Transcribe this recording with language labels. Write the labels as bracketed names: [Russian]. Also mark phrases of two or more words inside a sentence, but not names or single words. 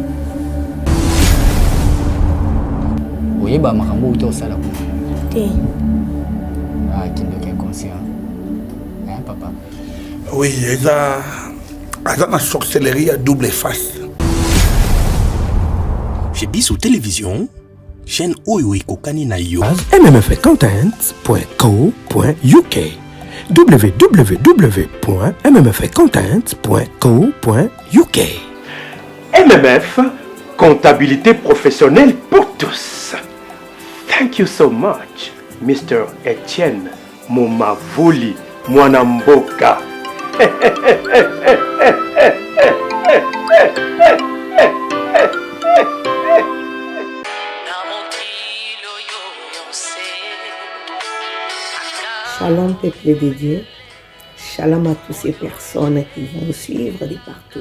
[Lingala] Oyeba makambo uto osala ko. Te. Kindo ke conscient. Papa. [French] Oui, [Lingala] eza na [French] sorcellerie à double face. Chez Bissou Télévision, chaîne [Lingala] Oyo Kokani na yo. [English] mmfcontent.co.uk www.mmfcontent.co.uk [French] MMF, comptabilité professionnelle pour tous. [English] Thank you so much, Mr. Etienne Momavoli Mwanamboka. [French] Shalom peuple de Dieu, shalom à toutes ces personnes qui vont nous suivre de partout.